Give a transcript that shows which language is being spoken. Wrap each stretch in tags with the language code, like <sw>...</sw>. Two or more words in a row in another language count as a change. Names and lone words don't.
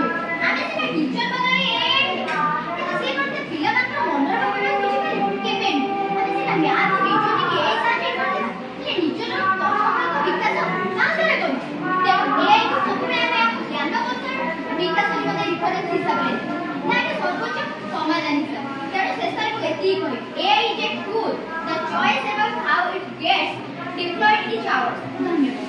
<or>ଆମେ ସିନା ଟିଚର ବଦଳରେ AI କିନ୍ତୁ ସେ ମଧ୍ୟ ପିଲାମାନଙ୍କର ମନର ଭାବନା ବୁଝିପାରିବ କେବେ ନୁହେଁ। ଆମେ ସିନା</or> <en>math reasoning</en> <or>AI ସାହାଯ୍ୟରେ କରିଦେବା, ହେଲେ ନିଜର ଦର୍ଶନର ବିକାଶ କାହା ଦ୍ୱାରା କରୁଛୁ? ଦେଖ AI କୁ ସବୁବେଳେ ଆମେ ଆମ ଜ୍ଞାନ କୌଶଳ ବିକାଶ ନିମନ୍ତେ ରିଫରେନ୍ସ ହିସାବରେ ନା କି ସର୍ବୋଚ୍ଚ ସମାଧାନ ହିସାବରେ। ତେଣୁ ଶେଷରେ ମୁଁ ଏତିକି କହିବି,</or> <en>AI is a tool. The choice about how it gets deployed is ours.</en>